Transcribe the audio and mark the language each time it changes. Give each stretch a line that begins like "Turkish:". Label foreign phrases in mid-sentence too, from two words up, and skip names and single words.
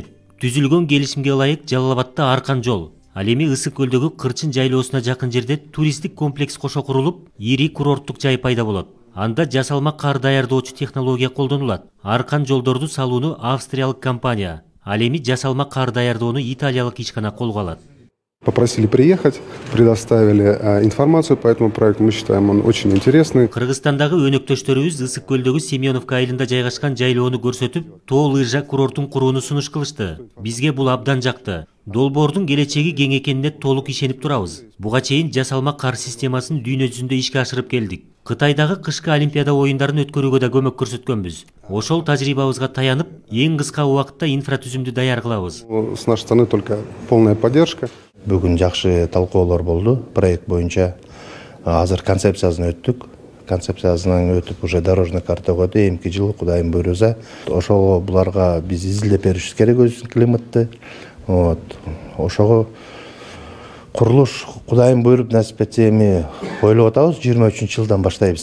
Kyrgyz: Түзүлгөн келишимге ылайык Жалал Абадта аркан жол. Ал эми Ысык көлдөгү Кырчын жайлоосуна жакын жерде туристтик комплекс кошо курулуп, ири курорттук жай пайда болот. Анда жасалма кар даярдоочу технология колдонулат. Аркан жолдорду салууну австриялык компания, ал эми жасалма кар даярдоону италиялык ишкана колго алат.
Russian: Попросили приехать, предоставили информацию по этому проекту. Мы считаем, он очень интересный.
Kyrgyz: Кыргызстандагы өнөктөштөрүбүз Ысык көлдөгү Семеновка айылында жайгашкан жайлоону көрсөтүп, тоо лыжа курортун курууну сунуш кылышты. Бизге бул абдан жакты. Долбоордун келечеги кең экенине толук ишенип турабыз. Буга чейин жасалма кар системасын дүйнө жүзүндө ишке ашырып келдик. Кытайдагы кышкы Олимпиада оюндарын өткөрүүгө да көмөк көрсөткөнбүз. Ошол тажрыйбабызга таянып, эң кыска убакытта инфратүзүмдү даяр кылабыз.
Russian: С нашей стороны только полная поддержка.
Kyrgyz: Бүгүн жакшы талкоолор болду. Проект боюнча азыр концепциясын өттүк. Концепциясынан өтүп
Russian: уже дорожный карта
Kyrgyz: койду. Эмки жылы Кудайым буйруза ошого буларга биз изилдеп беришибиз керек өз климатты. Ошого курулуш Кудайым буйруп насип этсе эми ойлоп атабыз 23-жылдан баштайбыз деп.